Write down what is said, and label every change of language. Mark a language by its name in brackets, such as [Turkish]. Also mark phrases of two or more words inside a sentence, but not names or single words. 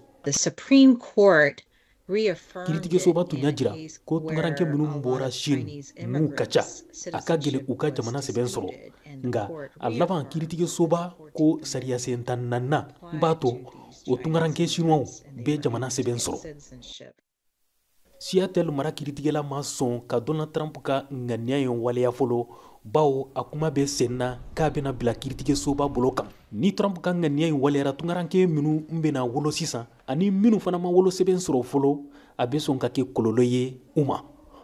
[English] The Supreme Court reaffirmed [Bambara] kiiritigɛsoba [English] it [Bambara] tun [English] in [Bambara] y'a a jira [English] case [Bambara] ko [English] where [Bambara] tungaranke minnu [English] a lot [Bambara] bɔra [English] of Chine Chinese [Bambara] n'u ka ca [English] immigrants' [Bambara] a ka gɛlɛ u ka [English] citizenship [Bambara] jamana [English] was [Bambara] sɛbɛn sɔrɔ [English] disputed, and the [Bambara] nga [English] court [Bambara] a laban [English] reaffirmed [Bambara] kiiritigɛsoba ko sariya sen 14nan b'a to o tungaranke chinois be jamana sɛbɛn sɔrɔ [English] citizenship. [Bambara] Seattle mara kiiritigɛla ma sɔn ka Donald Trump ka ŋaniya in waleya fɔlɔ bawo a kuma bɛ sen na k'a bɛna bila kiiritigɛsoba bolo kan ni Trump ka ŋaniya in waleyara tungaranke minnu bɛna wolo sisan ani minnu fana ma wolo sɛbɛn sɔrɔ fɔlɔ a bɛ sɔn ka kɛ kɔlɔlɔ ye u ma